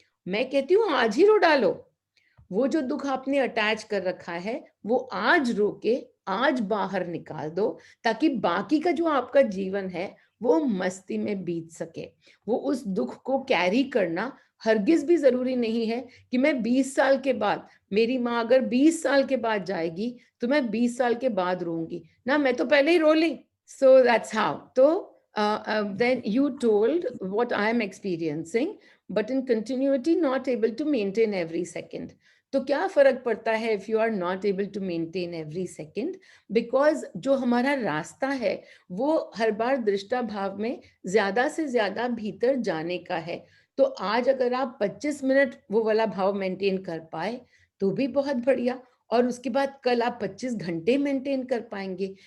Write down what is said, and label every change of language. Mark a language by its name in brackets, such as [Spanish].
[Hindi] मैं कहती हूँ आज ही रो डालो। वो जो दुःख आपने अटैच कर रखा है, वो आज रो के, आज बाहर निकाल दो, ताकि बाकी का जो आपका जीवन है, वो मस्ती में बीत सके। वो उस दुःख को कैरी करना हरगिज़ भी ज़रूरी नहीं है कि मैं 20 साल के बाद, मेरी माँ अगर 20 साल के बाद जाएगी, तो मैं 20 साल के बाद रोऊँगी। ना, मैं तो पहले ही रो ली। [English] So that's how. So then you told what I am experiencing, but in continuity, not able to maintain every second. [Hindi] तो क्या फ़र्क पड़ता है [English] if you are not able to maintain every second? [Hindi] Because जो हमारा रास्ता है, वो हर बार दृष्टा भाव में ज़्यादा से ज़्यादा भीतर जाने का है। तो आज अगर आप 25 मिनट वो वाला भाव मेंटेन कर पाए, तो भी बहुत बढ़िया। और उसके बाद कल आप 25 घंटे मेंटेन कर पाएंगे।